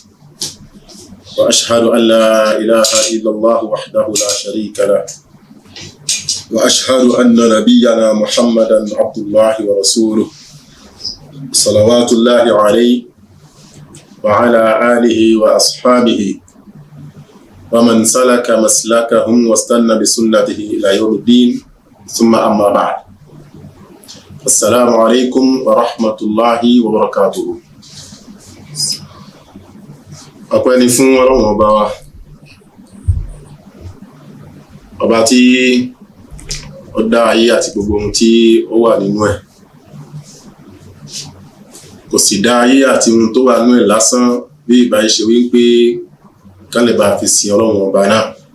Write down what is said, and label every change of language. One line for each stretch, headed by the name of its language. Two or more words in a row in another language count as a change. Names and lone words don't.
Arabic: وأشهد أن لا إله إلا الله وحده لا شريك له وأشهد أن نبينا محمدا عبد الله ورسوله صلوات الله عليه وعلى آله وأصحابه ومن سلك مسلكهم واستنى بسنته إلى يوم الدين. ثم أما بعد. السلام عليكم ورحمة الله وبركاته.
Yoruba: Ọpẹ́ ni fún Ọlọ́run ọba wa, ọba tí ó dá ayé àti gbogbo ohun tí ó wà nínú ẹ̀. Kò sì dá ayé àti ohun tó wà nínú ẹ̀ lásán bí ìbá ṣe wípé kán lè bá fi sin Ọlọ́run ọba náà.